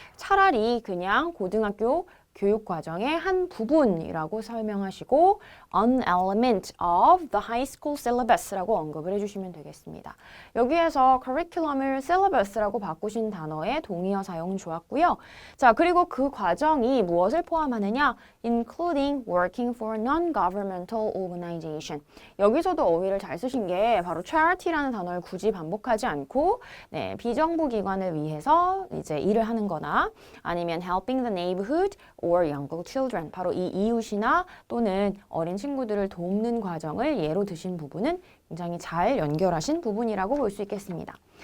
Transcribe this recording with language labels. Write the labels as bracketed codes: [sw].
[ko] 차라리 그냥 고등학교 교육 과정의 한 부분이라고 설명하시고 [en] an element of the high school syllabus [ko] 라고 언급을 해주시면 되겠습니다. 여기에서 curriculum을 syllabus라고 바꾸신 단어의 동의어 사용 좋았고요. 자, 그리고 그 과정이 무엇을 포함하느냐? [en] including working for non-governmental organization. [ko] 여기서도 어휘를 잘 쓰신 게 바로 charity라는 단어를 굳이 반복하지 않고 비정부 기관을 위해서 이제 일을 하는 거나 아니면 [en] helping the neighborhood or younger children. [ko] 바로 이 이웃이나 또는 어린 친구들을 돕는 과정을 예로 드신 부분은 굉장히 잘 연결하신 부분이라고 볼 수 있겠습니다.